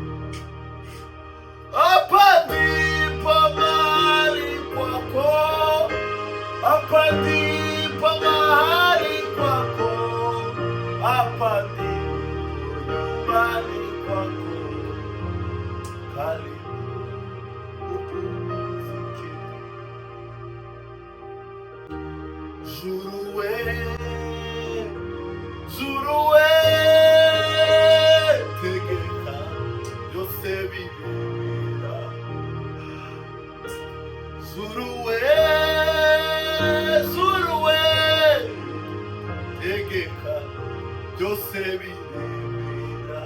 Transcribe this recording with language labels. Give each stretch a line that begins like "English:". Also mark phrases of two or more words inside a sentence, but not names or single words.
Swahili: Hapa ndipo mahali kwako, hapa ndipo mahali kwako, hapa ndipo nyumbani kwako, karibu upumzike.
Kinyarwanda: Zuruwe, zuruwe, tegeka byose bibera. Zuruwe, zuruwe, tegeka byose bibera.